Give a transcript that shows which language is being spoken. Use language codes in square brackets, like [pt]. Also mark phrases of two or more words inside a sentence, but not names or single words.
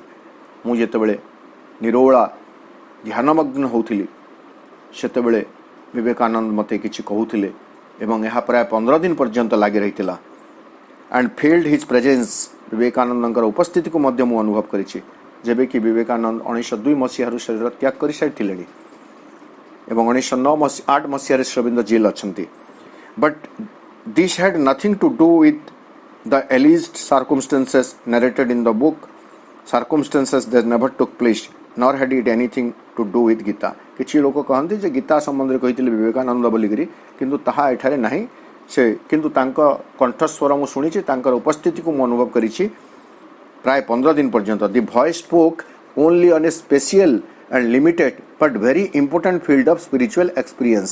[or] ମୁଁ ଯେତେବେଳେ ନିରୋଳା ଧ୍ୟାନମଗ୍ନ ହେଉଥିଲି, ସେତେବେଳେ ବିବେକାନନ୍ଦ ମୋତେ କିଛି କହୁଥିଲେ ଏବଂ ଏହା ପ୍ରାୟ 15 ଦିନ ପର୍ଯ୍ୟନ୍ତ ଲାଗି ରହିଥିଲା। [en] and felt his presence, [or] ବିବେକାନନ୍ଦଙ୍କର ଉପସ୍ଥିତିକୁ ମଧ୍ୟ ମୁଁ ଅନୁଭବ କରିଛି। ଯେବେକି ବିବେକାନନ୍ଦ 1902 ମସିହାରୁ ଶରୀର ତ୍ୟାଗ କରିସାରିଥିଲେଣି ଏବଂ 1908 ମସିହାରେ ଶ୍ରୀଅରବିନ୍ଦ ଜେଲ୍ ଅଛନ୍ତି। [en] ବଟ୍ this had nothing to do with the alleged circumstances narrated in the book, circumstances that never took place, nor had it anything to do with Gita. [or] କିଛି ଲୋକ କହନ୍ତି ଯେ ଗୀତା ସମ୍ବନ୍ଧରେ କହିଥିଲେ ବିବେକାନନ୍ଦ ବୋଲିକିରି, କିନ୍ତୁ ତାହା ଏଠାରେ ନାହିଁ। ସେ କିନ୍ତୁ ତାଙ୍କ କଣ୍ଠସ୍ୱର ମୁଁ ଶୁଣିଛି, ତାଙ୍କର ଉପସ୍ଥିତିକୁ ମୁଁ ଅନୁଭବ କରିଛି ପ୍ରାୟ 15 ଦିନ ପର୍ଯ୍ୟନ୍ତ। [en] The voice spoke only on a special and limited but very important field of spiritual experience.